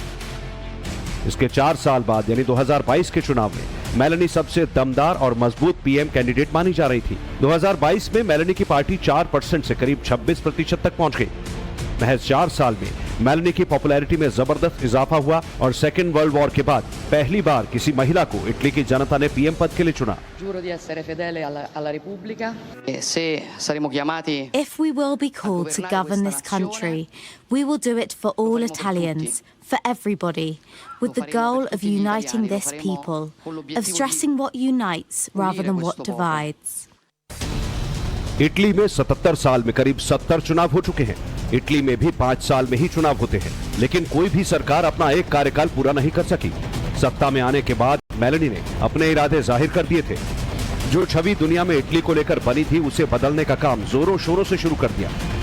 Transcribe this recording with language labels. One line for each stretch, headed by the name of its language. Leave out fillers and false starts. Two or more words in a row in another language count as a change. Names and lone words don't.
Hindi: इसके 4 साल बाद यानी 2022 के चुनाव में मेलेनी सबसे दमदार और मजबूत
English: PM candidate
Hindi: मानी जा रही थी। 2022 में मेलेनी की पार्टी 4% से करीब 26% तक पहुंच गई। महज 4 साल में मेलेनी की पॉपुलैरिटी में जबरदस्त इजाफा हुआ और
English: second world war
Hindi: के बाद पहली बार किसी महिला को इटली की जनता ने पीएम पद के लिए चुना।
Italian: Giuro di essere fedele alla Repubblica. Se saremo chiamati.
English: If we will be called to govern this country, we will do it for all Italians, for everybody, with the goal of uniting this people, of stressing what unites rather than what divides.
Hindi: इटली में 77 साल में करीब 70 चुनाव हो चुके हैं। इटली में भी 5 साल में ही चुनाव होते हैं, लेकिन कोई भी सरकार अपना एक कार्यकाल पूरा नहीं कर सकी। सत्ता में आने के बाद मेलेनी ने अपने इरादे जाहिर कर दिए थे। जो छवि दुनिया में इटली को लेकर बनी थी उसे बदलने का काम जोरों शोरों से शुरू कर दिया।